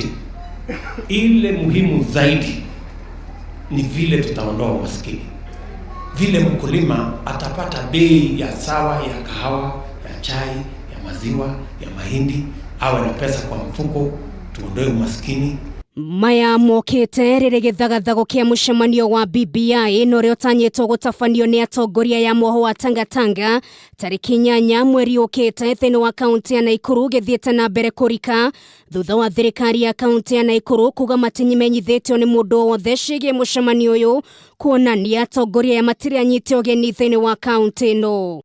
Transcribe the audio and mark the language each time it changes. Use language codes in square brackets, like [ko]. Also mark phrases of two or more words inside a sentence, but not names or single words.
[sw] Ile muhimu zaidi ni vile tutaondoa umaskini. Vile mkulima atapata bei ya sawa ya kahawa, ya chai, ya maziwa, ya mahindi, awe na pesa kwa mfuko, tuondoe umaskini. [ki] Maya mokite rĩrĩ gĩthagathago kĩa mucemanio wa BBI no rĩo tanyĩtwo gũtabanio nĩ Atongoria ya mwahu wa Tangatanga tarĩki 8 mweri ũkĩte thĩinĩ wa kaunti ya Nakuru, gĩthiĩte na mbere kũrika thutha wa thirikari ya kaunti ya Nakuru kuga matimenyithĩtio nĩ mũndũ wothe ciĩgiĩ mucemanio ũyũ, kuonania Atongoria ya matirĩ anyite ũgeni thĩinĩ wa kaunti ĩno.